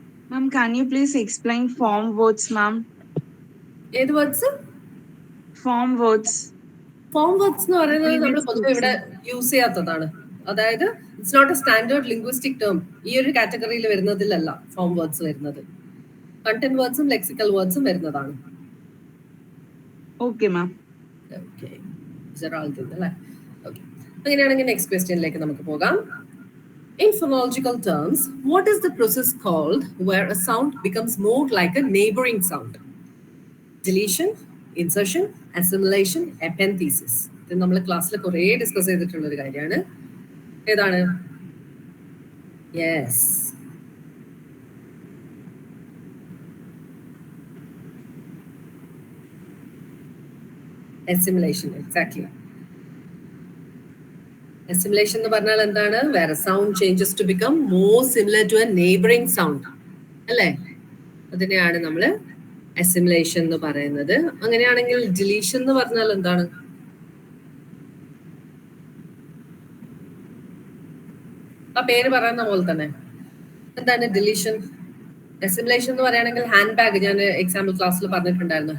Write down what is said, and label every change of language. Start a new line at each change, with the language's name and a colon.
English: Ma'am, can you please explain form words, ma'am?
Malayalam: ഏത് words?
English: Form words.
Malayalam: Form words എന്ന് പറയുന്നത് നമ്മൾ പൊതുവെ ഇവിടെ യൂസ് ചെയ്യാത്തതാണ്. അതായത്
English: It's not a standard linguistic term.
Malayalam: ഈ ഒരു കാറ്റഗറിയിൽ വരുന്നതിലല്ല ഫോം വേർഡ്സ് വരുന്നത്. കണ്ടന്റ് വേർഡ്സും ലെക്സിക്കൽ വേർഡ്സും വരുന്നതാണ്.
English: Okay, ma'am.
Malayalam: ഓക്കെ, അല്ലേ? ഓക്കെ, അങ്ങനെയാണെങ്കിൽ നെക്സ്റ്റ് ക്വസ്റ്റ്യനിലേക്ക് നമുക്ക് പോകാം.
English: In phonological terms, what is the process called where a sound becomes more like a neighboring sound? Deletion, insertion, assimilation, epenthesis.
Malayalam: ഇത് നമ്മൾ ക്ലാസ്സിൽ കുറേ ഡിസ്കസ് ചെയ്തിട്ടുള്ള ഒരു കാര്യമാണ്. ഏതാണ്?
English: Yes, assimilation, exactly.
Malayalam: Assimilation എന്ന് പറഞ്ഞാൽ എന്താണ്?
English: Where a sound changes to become more similar to a neighboring sound, അല്ലേ?
Malayalam: അതിനെയാണ് നമ്മൾ assimilation എന്ന് പറയുന്നത്. അങ്ങനെയാണെങ്കിൽ deletion എന്ന് പറഞ്ഞാൽ എന്താണ്? ആ പേര് പറയുന്ന പോലെ തന്നെ എന്താണ് deletion? Assimilation എന്ന് പറയുകയാണെങ്കിൽ ഹാൻഡ് ബാഗ്, ഞാൻ എക്സാമ്പിൾ ക്ലാസ്സിൽ പറഞ്ഞിട്ടുണ്ടായിരുന്നു.